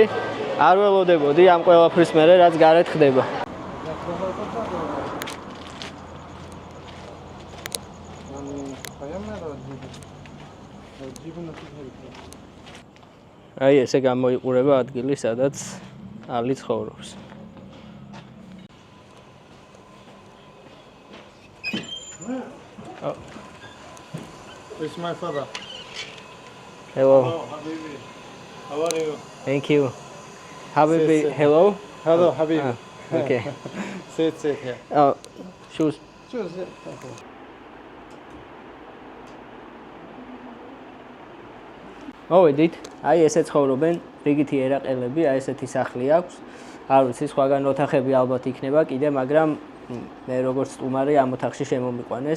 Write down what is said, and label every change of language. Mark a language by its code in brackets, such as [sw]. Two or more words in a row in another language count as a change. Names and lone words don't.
[ka] არ ველოდებოდი ამ ყველაფრის მერე რაც გარეთ ხდება. აი ესე გამოიყურება ადგილი, სადაც ალი ცხოვრობს. [en] It's my father. Hello. Habibi. How are you? Thank you. Habibi, hello. Hello, Habibi. Okay. Sit here. Oh, shoes. Choose it. [ka] მოვედით, აი ესე ცხოვრობენ რიგითი ერაყელები, აი ესეთი სახლი აქვს. არ ვიცი, სხვაგან ოთახები ალბათ იქნება კიდე, მაგრამ მე როგორც სტუმარი ამ ოთახში შემომიყვანეს.